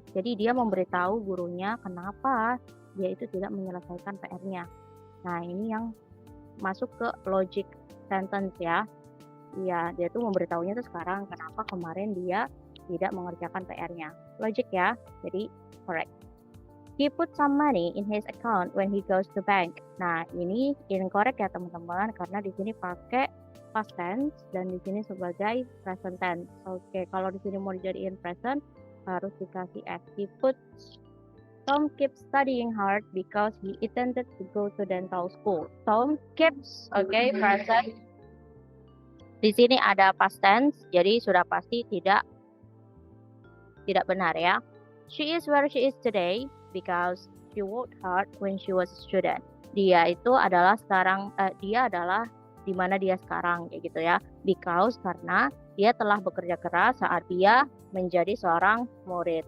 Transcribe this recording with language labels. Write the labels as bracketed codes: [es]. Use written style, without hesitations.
[id] Jadi dia memberitahu gurunya kenapa dia itu tidak menyelesaikan PR-nya. Nah, ini yang masuk ke logic sentence ya. Iya, dia tuh memberitahunya tuh sekarang kenapa kemarin dia tidak mengerjakan PR-nya. Logic ya, jadi correct. [en] He put some money in his account when he goes to bank. [id] Nah, ini incorrect ya teman-teman, karena di sini pakai past tense dan di sini sebagai present tense. Oke, kalau di sini mau dijadiin present harus dikasih F. [en] He put Tom keeps studying hard because he intended to go to dental school. Tom keeps, present. [id] Di sini ada past tense, jadi sudah pasti tidak benar ya. [en] She is where she is today because she worked hard when she was a student. [id] Dia itu adalah sekarang, dia adalah di mana dia sekarang, kayak gitu ya. [en] Because, [id] karena dia telah bekerja keras saat dia menjadi seorang murid.